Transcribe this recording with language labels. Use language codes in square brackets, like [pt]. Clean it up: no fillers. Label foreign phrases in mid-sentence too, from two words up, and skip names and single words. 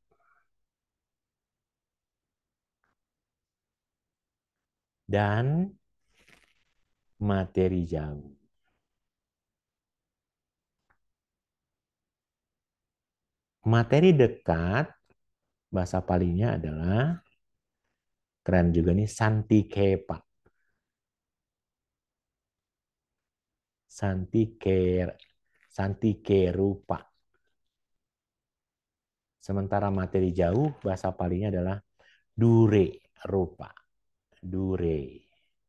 [id] Dan materi jauh. Materi dekat, bahasa palinya adalah, keren juga nih, [pi] santikepa. Santike rupa. [id] Sementara materi jauh, bahasa palinya adalah [pi] dure rupa. [id] Dure.